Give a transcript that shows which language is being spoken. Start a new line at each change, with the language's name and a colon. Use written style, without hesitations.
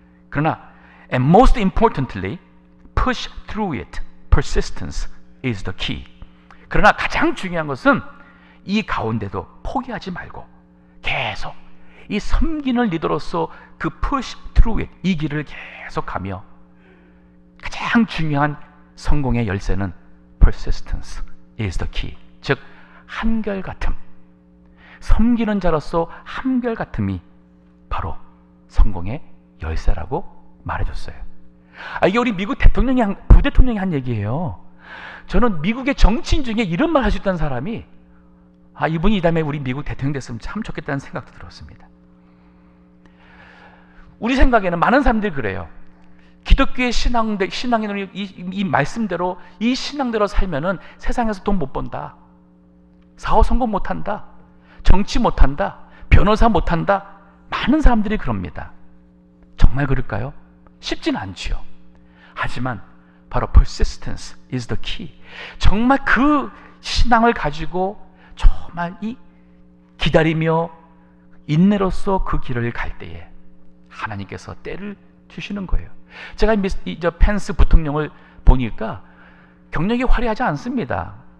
Korean: 그러나
English: and most importantly, push through it. Persistence is the key.
Korean: 그러나 가장 중요한 것은 이 가운데도 포기하지 말고 계속 이 섬기는 리더로서 그
English: push through it,
Korean: 이 길을 계속 가며, 가장 중요한 성공의 열쇠는
English: persistence is the key.
Korean: 즉 한결같음, 섬기는 자로서 한결같음이 바로 성공의 열쇠라고 말해줬어요. 이게 우리 미국 부대통령이 한 얘기예요. 저는 미국의 정치인 중에 이런 말 할 수 있다는 사람이 이분이 이 다음에 우리 미국 대통령 됐으면 참 좋겠다는 생각도 들었습니다. 우리 생각에는 많은 사람들이 그래요. 기독교의 신앙인은 이 말씀대로, 이 신앙대로 살면은 세상에서 돈 못 번다, 사업 성공 못한다, 정치 못한다, 변호사 못한다. 많은 사람들이 그럽니다. 정말 그럴까요? 쉽진 않지요. 하지만 바로
English: persistence is the key.
Korean: 정말 그 신앙을 가지고 정말 이 기다리며 인내로서 그 길을 갈 때에 하나님께서 때를 주시는 거예요. 제가 저 펜스 부통령을 보니까 경력이 화려하지 않습니다.